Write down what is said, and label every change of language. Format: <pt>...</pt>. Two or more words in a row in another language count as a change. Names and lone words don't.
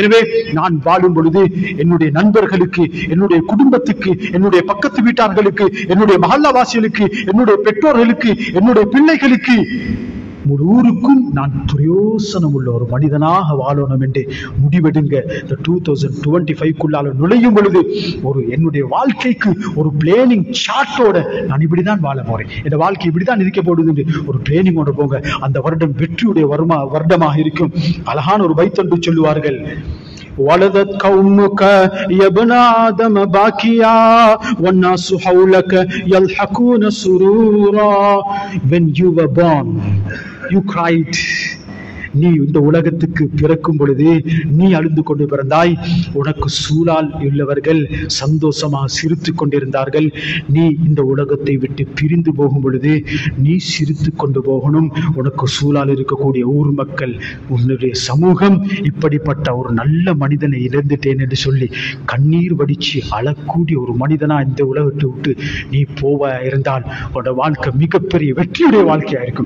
<ta>எனவே நான் வாழும் பொழுது என்னுடைய நண்பர்களுக்கு, என்னுடைய குடும்பத்துக்கு, என்னுடைய பக்கத்து வீட்டார்களுக்கு, என்னுடைய மஹல்லாவாசிகளுக்கு, என்னுடைய பெற்றோர்களுக்கு, என்னுடைய பிள்ளைகளுக்கு, முழு ஊருக்கும் நான் பிரயோசனம் உள்ள ஒரு மனிதனாக வாழணும் என்று முடிவெடுங்க. இந்த 2025க்குள்ளால நுழையும் பொழுது ஒரு என்னுடைய வாழ்க்கைக்கு ஒரு</ta> <en>planning chart</en> <ta>நான் இப்படிதான் வாழ போறேன், என் வாழ்க்கை இப்படிதான் இருக்க போடுது என்று ஒரு பிளானிங்கோட போங்க. அந்த வருடம் வெற்றியுடைய வருடமாக இருக்கும். அழகான ஒரு பைத்தொன்று சொல்லுவார்கள்,</ta> <ar>ولدت قومك يا ابن آدم باكيا والناس حولك يلحقون سرورا.</ar> <en>When you were born, you cried.</en> <ta>நீ இந்த உலகத்துக்கு பிறக்கும் பொழுது நீ அழுந்து கொண்டு பிறந்தாய், உனக்கு சூழால் உள்ளவர்கள் சந்தோஷமாக சிரித்து கொண்டிருந்தார்கள். நீ இந்த உலகத்தை விட்டு பிரிந்து போகும் பொழுது நீ சிரித்து கொண்டு போகணும். உனக்கு சூழால் இருக்கக்கூடிய ஊர் மக்கள், உன்னுடைய சமூகம், இப்படிப்பட்ட ஒரு நல்ல மனிதனை இழந்துட்டேன் என்று சொல்லி கண்ணீர் வடிச்சு அழக்கூடிய ஒரு மனிதனா இந்த உலகத்தை விட்டு நீ போவ இருந்தால் உன்னோட வாழ்க்கை மிகப்பெரிய வெற்றியுடைய வாழ்க்கையா இருக்கும்.</ta>